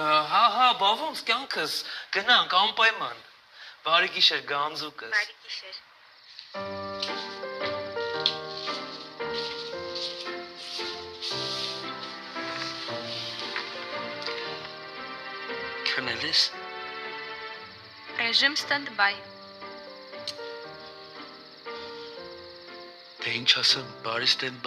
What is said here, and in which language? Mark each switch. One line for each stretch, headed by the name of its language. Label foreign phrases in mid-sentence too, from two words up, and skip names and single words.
Armenian: Հա, բա ոնց կյանքս, գնանք անպայման։ Բարի գիշեր գանձուկս։ Բարի գիշեր։ Քնելիս։ Ռեժիմ stand-by։ Թե ինչ ասեմ, բարի stand-by։